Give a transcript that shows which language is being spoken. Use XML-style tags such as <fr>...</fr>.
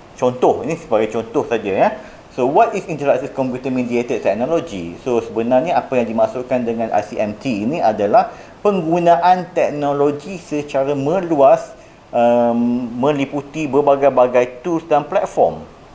<ms>Contoh, ini sebagai contoh saja ya.</ms> <en>So what is interactive computer mediated technology?</en> <ms>So sebenarnya apa yang dimaksudkan dengan ICMT ini adalah penggunaan teknologi secara meluas, meliputi berbagai-bagai tools dan platform.</ms>